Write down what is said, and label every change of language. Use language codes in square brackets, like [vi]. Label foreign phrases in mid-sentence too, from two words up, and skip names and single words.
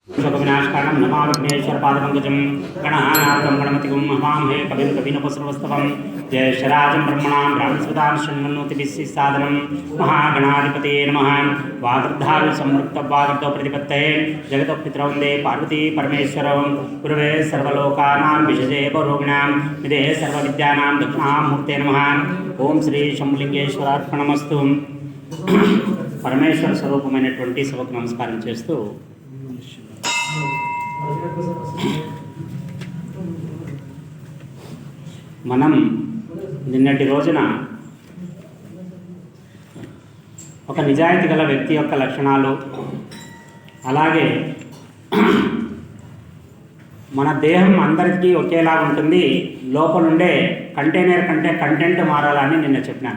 [sa] शोकविनाशकारणं नमामि विघ्नेश्वरपादपङ्कजं गणानाथं गणपतिं हवामहे कविं कवीनपसर्वस्तवं जयशराजं ब्रह्मणां ब्राह्मणस्पदां शृण्वन्नोतिभिः साधनं महागणाधिपतये नमः। वागर्धाविः संवृत्तवागर्धौ प्रतिपत्तये जगतः पितरौ वन्दे पार्वती परमेश्वरं गुरवे सर्वलोकानां विशजे पौरोगिणां निधे सर्वविद्यानां दक्षिणामूर्ते नमः। ओं श्री शंभुलिंगेश्वरार्पणमस्तु। [te] పరమేశ్వర స్వరూపమైనటువంటి సభకు నమస్కారం చేస్తూ మనం నిన్నటి రోజున ఒక నిజాయితీ గల వ్యక్తి యొక్క లక్షణాలు, అలాగే మన దేహం అందరికీ ఒకేలా ఉంటుంది, లోపలుండే కంటైనర్ కంటే కంటెంట్ మారాలని నిన్న చెప్పినాను.